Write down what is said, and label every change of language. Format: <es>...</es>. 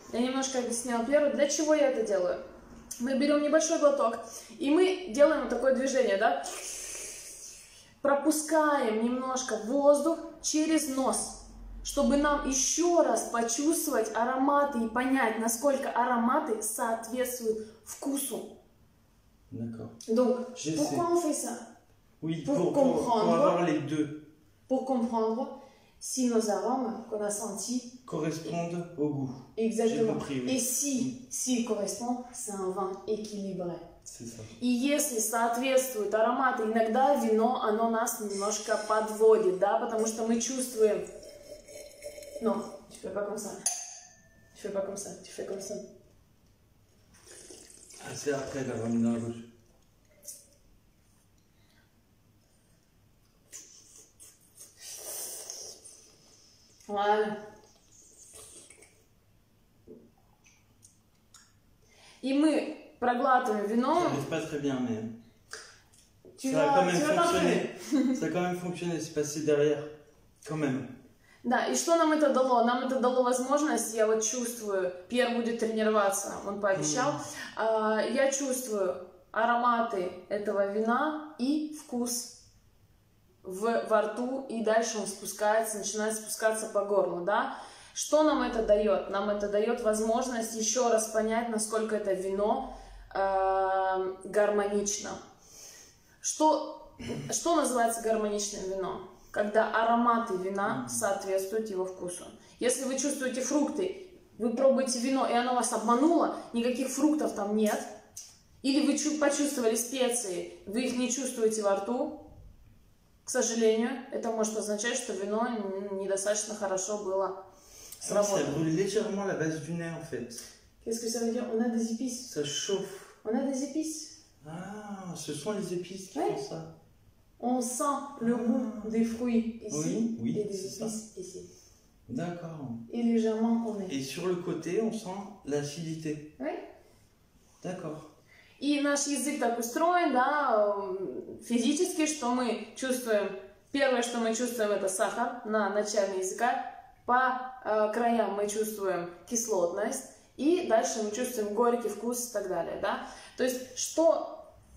<ru>Я немножко объясняла первое. Для чего я это делаю? Мы берем небольшой глоток, и мы делаем вот такое движение, да? Пропускаем немножко воздух через нос, чтобы нам еще раз почувствовать ароматы и понять, насколько ароматы соответствуют вкусу.</ru> <fr>D'accord. Donc, pourquoi on fait ça? Oui, pour avoir les deux. Pour comprendre si nos arômes qu'on a sentis correspondent au goût. Exactement. Compris, oui. Et s'ils correspondent, c'est un vin équilibré. C'est ça.</fr> <ru>И если соответствуют ароматы, иногда вино, оно нас немножко подводит, да, потому что мы чувствуем...</ru> <fr>Non, tu fais pas comme ça. Tu fais pas comme ça, tu fais comme ça. Ah, c'est après d'avoir mis dans la bouche. Voilà.</fr> <ru>И мы проглатываем вино.</ru> <fr>Ça pas très bien, mais Tu ça a quand même vas fonctionné. Ça a quand même fonctionné, c'est passé derrière, quand même.</fr> <ru>Да, и что нам это дало? Нам это дало возможность, я вот чувствую, Пьер будет тренироваться, он пообещал, я чувствую ароматы этого вина и вкус во рту, и дальше он спускается, начинает спускаться по горлу, да? Что нам это дает? Нам это дает возможность еще раз понять, насколько это вино гармонично. Что называется гармоничным вином? Когда ароматы вина соответствуют его вкусу. Если вы чувствуете фрукты, вы пробуете вино, и оно вас обмануло, никаких фруктов там нет, или вы почувствовали специи, вы их не чувствуете во рту, к сожалению, это может означать, что вино недостаточно хорошо было сработано.</ru> <fr>Ça brûle légèrement la base du nez en fait. Qu'est-ce que ça veut dire? On a des épices. Ça chauffe. On a des épices. Ah, ce sont les épices qui font ça. On sent le goût des fruits ici oui, et des épices ici. D'accord. Et légèrement au nez. Et sur le côté, on sent l'acidité. Oui. D'accord.</fr> <ru>И наш язык так устроен, да, физически, что мы чувствуем, первое, что мы чувствуем, это сахар на начале языка, по краям мы чувствуем кислотность, и дальше мы чувствуем горький вкус и так далее, да. То есть, что</ru>